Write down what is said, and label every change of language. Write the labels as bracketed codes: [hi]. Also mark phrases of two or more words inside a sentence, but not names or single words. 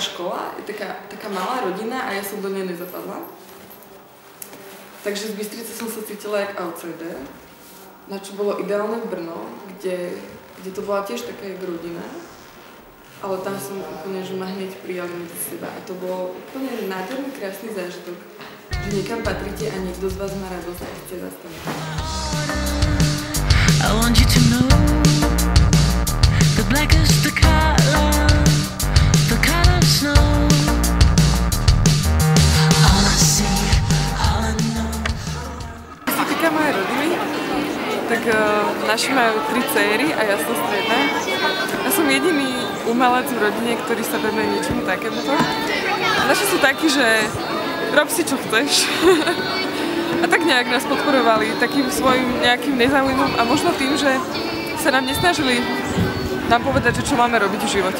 [sk] škola, je taká malá rodina a ja som do nej nezapadla. Takže z Bystrice som sa cítila jak outsider, na čo bolo ideálne Brno, kde to bola tiež taká jak rodina, ale tam som úplne, že ma hneď prijali medzi seba a to bolo úplne nádherný, krásny zážitok, že niekam patríte a niekto z vás má radosť a chce zastávať. [en] I want you to know the black is the color of snow. All I see, all I know. [sk] Čo sa týka mojej rodiny, tak naši majú 3 céry a ja som stredná. Ja som jediný umelec v rodine, ktorý sa venuje niečomu takémuto. A naši sú takí, že rob si čo chceš. A tak nejak nás podporovali takým svojím nejakým nezáujmom a možno tým, že sa nám nesnažili nám povedať, že čo máme robiť v živote.